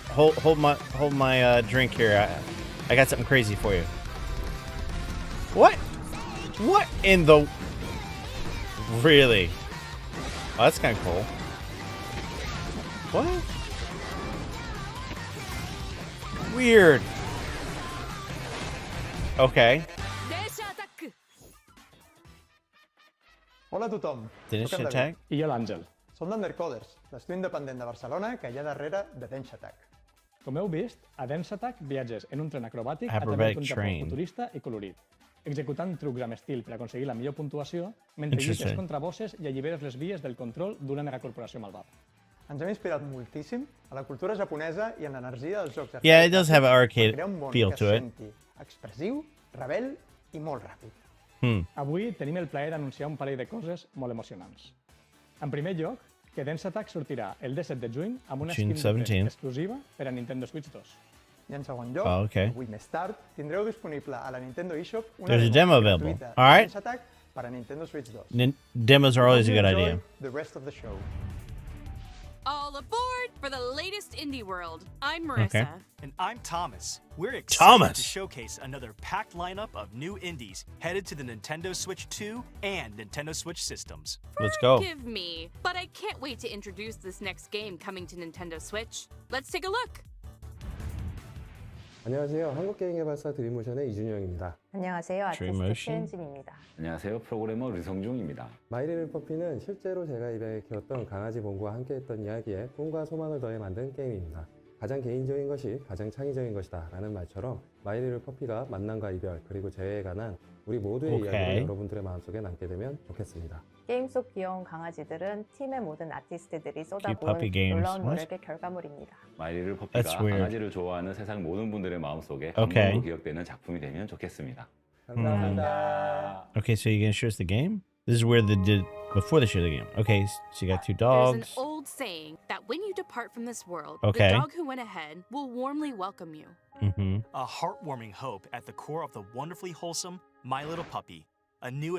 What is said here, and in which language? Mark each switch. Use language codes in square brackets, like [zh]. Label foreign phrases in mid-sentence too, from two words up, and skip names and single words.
[en] Hold my drink here. I got something crazy for you. What? What in the? Really? Oh, that's kind of cool. What? Weird. Okay. [ca] Hola a tothom. Danish Soc en [en] Attack? [ca] David. I jo l'Àngel. Som d'Undercoders, l'estudi independent de Barcelona que hi ha darrere de Dance Attack. Com heu vist, a Dance Attack viatges en un tren acrobàtic a [en] Acrobatic [ca] través d'un Japó [en] train. [ca] futurista i colorit, executant trucs amb estil per aconseguir la millor puntuació mentre [en] Interesting. [ca] lluites contra bosses i alliberes les vies del control d'una megacorporació malvada. Ens hem inspirat moltíssim a la cultura japonesa i en l'energia dels jocs [en] Yeah, it does have an [ca] per [en] arcade [ca] crear un món [en] feel [ca] que [en] to it. [ca] senti expressiu, rebel i molt ràpid. Avui tenim el plaer d'anunciar un parell de coses molt emocionants. En primer lloc, que Dance Attack sortirà el 17 de juny amb una [en] June [ca] skin de [en] 17. [ca] exclusiva per a Nintendo Switch 2. I en segon lloc, [en] Oh, okay. [ca] avui més tard, tindreu disponible a la Nintendo eShop una [en] There's a demo available. [ca] gratuïta [en] All right. [ca] de Dance Attack per a Nintendo Switch 2. [en] Demos are always a good Enjoy idea. the rest of the show. All aboard for the latest Indie World. I'm Marissa. And I'm Thomas. We're excited Thomas. to showcase another packed lineup of new indies headed to the Nintendo Switch 2 and Nintendo Switch systems. Let's go. Forgive me, but I can't wait to introduce this next game coming to Nintendo Switch. Let's take a look. [ko] 안녕하세요. 한국게임개발사 드림모션의 이준영입니다. 안녕하세요. 아티스트 [en] Dreammotion. [ko] 최은진입니다. 안녕하세요. 프로그래머 류성중입니다. 마이리를 퍼피는 실제로 제가 입양해 키웠던 강아지 봉구와 함께했던 이야기에 꿈과 소망을 더해 만든 게임입니다. 가장 개인적인 것이 가장 창의적인 것이다 라는 말처럼 마이리를 퍼피가 만남과 이별 그리고 재회에 관한 우리 모두의 [en] 오케이. [ko] 이야기가 여러분들의 마음속에 남게 되면 좋겠습니다. 게임 속 귀여운 강아지들은 팀의 모든 아티스트들이 [en] puppy [ko] 쏟아부은 [en] games. [ko] 놀라운 [en] What? [ko] 노력의 결과물입니다. 마이리를 [en] That's [ko] 퍼피가 [en] weird. [ko] 강아지를 좋아하는 세상 모든 분들의 마음속에 [en] Okay. [ko] 감동으로 기억되는 작품이 되면 좋겠습니다. 감사합니다. [en] Okay, so you're gonna show us the game? This is where they did before they show the game. Okay, so you got two There's an dogs. old saying that when you depart from this world, Okay. the dog who went ahead will warmly welcome you. Mm-hmm. A heartwarming hope at the core of the wonderfully wholesome My Little Puppy, a new